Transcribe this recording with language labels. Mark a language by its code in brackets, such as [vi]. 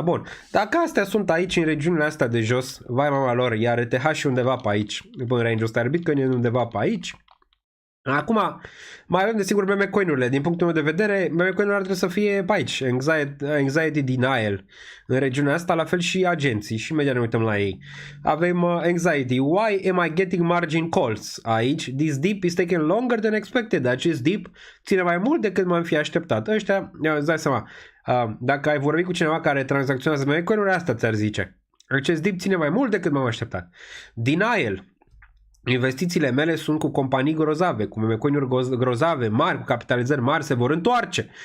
[ro] Bun, dacă astea sunt aici, în regiunile astea de jos, vai mama lor, iar ETH și undeva pe aici, în range-ul ăsta, iar Bitcoin e undeva pe aici. Acum, mai avem desigur meme coin-urile. Din punctul meu de vedere, meme coin-urile ar trebui să fie pe aici. Anxiety denial. În regiunea asta, la fel și agenții. Și imediat ne uităm la ei. Avem anxiety. [en] Why am I getting margin calls? [ro] Aici. [en] This dip is taking longer than expected. [ro] Acest dip ține mai mult decât m-am fi așteptat. Ăștia, îți dai seama, dacă ai vorbit cu cineva care tranzacționează meme coin-urile, asta ți-ar zice. Acest dip ține mai mult decât m-am așteptat. Denial. Investițiile mele sunt cu companii grozave, cu meme-coin-uri grozave, mari, cu capitalizări mari, se vor întoarce.